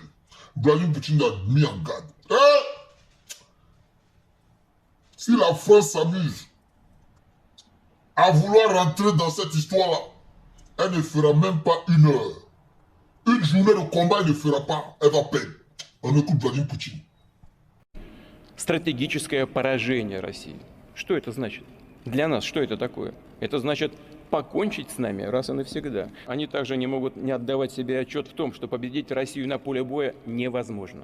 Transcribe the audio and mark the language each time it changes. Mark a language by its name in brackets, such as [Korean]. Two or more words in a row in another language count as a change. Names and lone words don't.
[French] Vladimir Poutine a mis en garde. Si la France s'amuse à vouloir rentrer dans cette histoire-là, elle ne fera même pas 1 heure. Une journée de combat, elle ne fera pas. Elle va perdre. On écoute Vladimir Poutine. [Russian] Стратегическое поражение России. Что это значит? Для нас что это такое? Это значит покончить с нами раз и навсегда. Они также не могут не отдавать себе отчет в том, что победить Россию на поле боя невозможно.